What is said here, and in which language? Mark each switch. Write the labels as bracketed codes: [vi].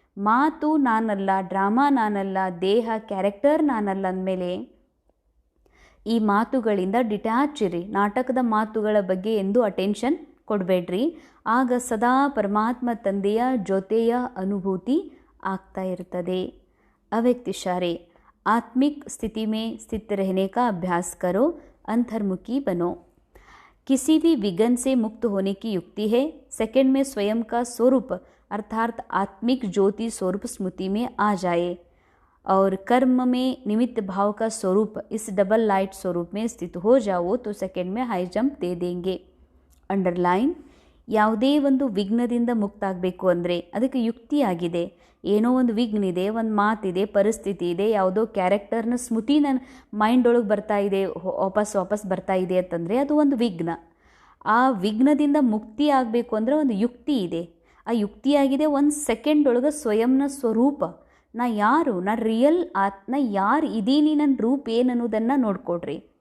[kn] ಮಾತು ನಾನಲ್ಲ, ಡ್ರಾಮಾ ನಾನಲ್ಲ, ದೇಹ ಕ್ಯಾರೆಕ್ಟರ್ ನಾನಲ್ಲ ಅಂದಮೇಲೆ ಈ ಮಾತುಗಳಿಂದ ಡಿಟ್ಯಾಚ್ ಇರಿ. ನಾಟಕದ ಮಾತುಗಳ ಬಗ್ಗೆ ಎಂದೂ ಅಟೆನ್ಷನ್ ಕೊಡಬೇಡ್ರಿ. ಆಗ ಸದಾ ಪರಮಾತ್ಮ ತಂದೆಯ ಜೊತೆಯ ಅನುಭೂತಿ ಆಗ್ತಾ ಇರ್ತದೆ. [hi] अव्यक्त इशारे: आत्मिक स्थिति में स्थित रहने का अभ्यास करो, अंतर्मुखी बनो. किसी भी विघ्न से मुक्त होने की युक्ति है सेकंड में स्वयं का स्वरूप अर्थात आत्मिक ज्योति स्वरूप स्मृति में आ जाए और कर्म में निमित्त भाव का स्वरूप इस डबल लाइट स्वरूप में स्थित हो जाओ तो सेकंड में हाई जंप दे देंगे. [en] Underline. [kn] ಯಾವುದೇ ಒಂದು ವಿಘ್ನದಿಂದ ಮುಕ್ತ ಆಗಬೇಕು ಅಂದರೆ ಅದಕ್ಕೆ ಯುಕ್ತಿಯಾಗಿದೆ. ಏನೋ ಒಂದು ವಿಘ್ನ ಇದೆ, ಒಂದು ಮಾತಿದೆ, ಪರಿಸ್ಥಿತಿ ಇದೆ, ಯಾವುದೋ ಕ್ಯಾರೆಕ್ಟರ್ನ ಸ್ಮೃತಿ ನನ್ನ ಮೈಂಡ್ ಒಳಗೆ ಬರ್ತಾ ಇದೆ, ವಾಪಸ್ ಬರ್ತಾ ಇದೆ ಅಂತಂದರೆ ಅದು ಒಂದು ವಿಘ್ನ. ಆ ವಿಘ್ನದಿಂದ ಮುಕ್ತಿ ಆಗಬೇಕು ಅಂದರೆ ಒಂದು ಯುಕ್ತಿ ಇದೆ. ಆ ಯುಕ್ತಿಯಾಗಿದೆ ಒಂದು ಸೆಕೆಂಡ್ ಒಳಗೆ ಸ್ವಯಂನ ಸ್ವರೂಪ, ನಾ ಯಾರು, ನಾ ರಿಯಲ್ ನಾ ಯಾರು ಇದೀನಿ, ನನ್ನ ರೂಪ ಏನು ಅನ್ನೋದನ್ನು ನೋಡ್ಕೊಡ್ರಿ.